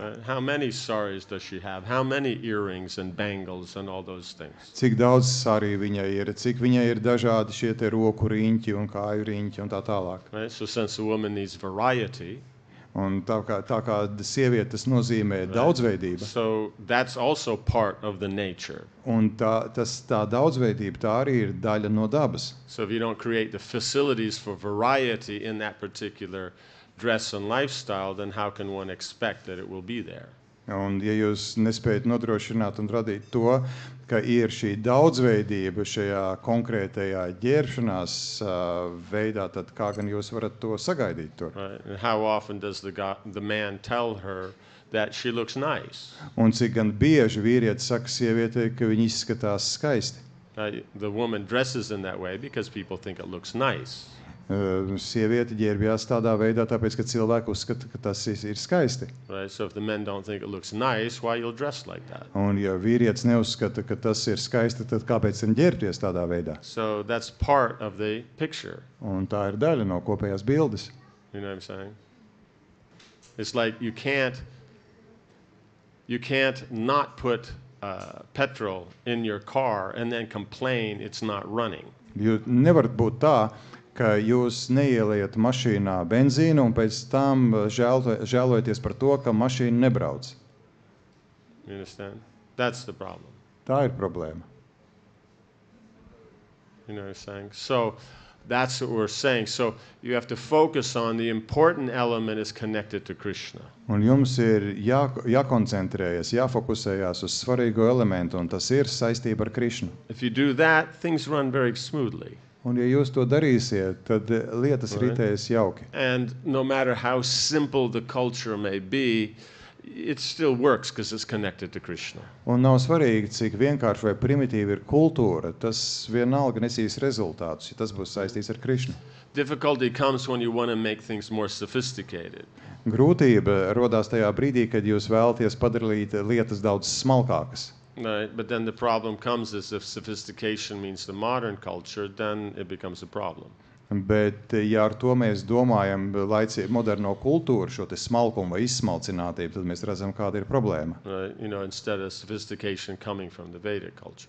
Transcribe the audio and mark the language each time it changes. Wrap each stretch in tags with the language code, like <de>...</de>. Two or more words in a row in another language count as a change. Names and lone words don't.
<en>How many saris does she have? How many earrings and bangles and all those things?</en> <lv>Cik daudz sarī viņai ir, cik viņai ir dažādi šie te roku riņķi un kāju riņķi un tā tālāk.</lv> <en>Right? So since a woman needs variety,</en> <lv>Un tā kā sieviete tas nozīmē daudzveidība.</lv> <en>So that's also part of the nature.</en> <lv>Un tā daudzveidība tā arī ir daļa no dabas.</lv> <en>So if you don't create the facilities for variety in that particular dress and lifestyle, then how can one expect that it will be there?</en> <lv>Un ja jūs nespējat nodrošināt un radīt to, ka ir šī daudzveidība šajā konkrētajā ģērbšanās veidā, tad kā gan jūs varat to sagaidīt tur?</lv> <en>Right? And how often does the man tell her that she looks nice?</en> <lv>Un cik gan bieži vīrietis saka sievietei, ka viņa izskatās skaisti?</lv> <en>The woman dresses in that way because people think it looks nice.</en> <lv>Sieviete ģērbjās tādā veidā, tāpēc, ka cilvēki uzskata, ka tas ir skaisti.</lv> <en>Right? So if the men don't think it looks nice, why you'll dress like that?</en> <lv>Un ja vīrietis neuzskata, ka tas ir skaisti, tad kāpēc viņam ģērbties tādā veidā?</lv> <en>So that's part of the picture.</en> <lv>Un tā ir daļa no kopējās bildes.</lv> <en>You know what I'm saying? It's like you can't not put petrol in your car and then complain it's not running.</en> <lv>Jūs nevarat būt tā, ka jūs neieliet mašīnā benzīnu un pēc tam žēlojaties par to, ka mašīna nebrauc.</lv> <en>You understand? That's the problem.</en> <lv>Tā ir problēma.</lv> <en>You know what I'm saying? So that's what we're saying. So you have to focus on the important element is connected to Krishna.</en> <lv>Un jums ir jākoncentrējas, jāfokusējās uz svarīgo elementu, un tas ir saistība ar Krišnu.</lv> <en>If you do that, things run very smoothly.</en> <lv>Un ja jūs to darīsiet, tad lietas ritēs jauki.</lv> <en>And no matter how simple the culture may be, it still works because it's connected to Krishna.</en> <lv>Un nav svarīgi, cik vienkārši vai primitīva ir kultūra, tas vienalga nesīs rezultātus, ja tas būs saistīts ar Krišnu.</lv> <en>Difficulty comes when you want to make things more sophisticated.</en> <lv>Grūtība rodās tajā brīdī, kad jūs vēlaties padarīt lietas daudz smalkākas.</lv> <en>Right, but then the problem comes is if sophistication means the modern culture, then it becomes a problem.</en> <lv>Bet, ja ar to mēs domājam moderno kultūru, šo te smalkumu vai izsmalcinātību, tad mēs redzam, kāda ir problēma.</lv> <en>Right, you know, instead of sophistication coming from the Vedic culture.</en>